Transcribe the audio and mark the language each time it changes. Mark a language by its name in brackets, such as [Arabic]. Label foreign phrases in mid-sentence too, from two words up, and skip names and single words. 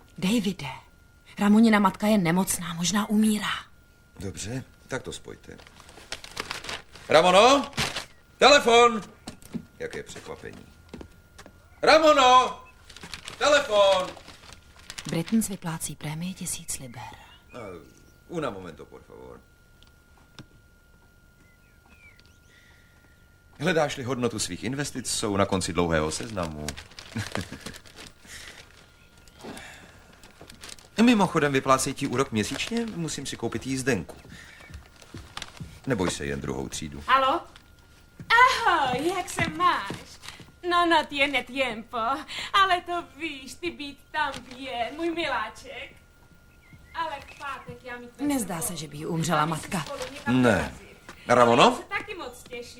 [Czech] Davide, Ramonina matka je nemocná, možná umírá. Dobře, tak to spojte. Ramono? Telefon! Jaké překvapení. Ramono! Telefon! Britons vyplácí prémii 1000 liber. [Spanish] Una momento, por favor. [Czech] Hledáš-li hodnotu svých investic, jsou na konci dlouhého seznamu. Mimochodem, vyplácej ti úrok měsíčně, musím si koupit jízdenku. Neboj se, jen druhou třídu. Halo? Ahoj, jak se máš? [Spanish] No tiene tiempo, [Czech] ale to víš, ty být tam bien, můj miláček. Ale v pátek já mi... Nezdá se, že by jí umřela matka. Ne. Ramono? Se taky moc těším.